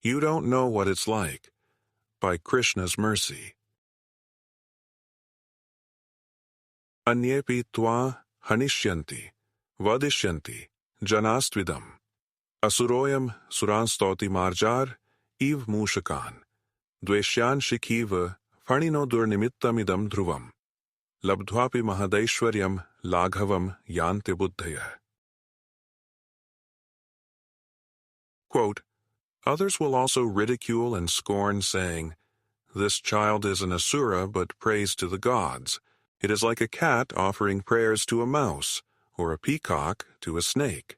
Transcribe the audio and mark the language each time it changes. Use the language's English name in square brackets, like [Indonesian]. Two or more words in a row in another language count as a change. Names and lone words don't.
[English] You don't know what it's like. By Krishna's mercy. [Sanskrit] अन्येपि त्व हनिष्यन्ति, वदिष्यन्ति, जनास्त्विदम्. असुरोयं सुरान्स्तोति मार्जार, इव मूषकान्. द्वेष्यान् शिखिव, फणिनो दुर्निमित्तमिदं ध्रुवम्. लब्ध्वापि महदैश्वर्यं, लाघवं यान्ते बुद्धय. [English] Quote, others will also ridicule and scorn, saying, "This child is an asura, but prays to the gods. It is like a cat offering prayers to a mouse, or a peacock to a snake."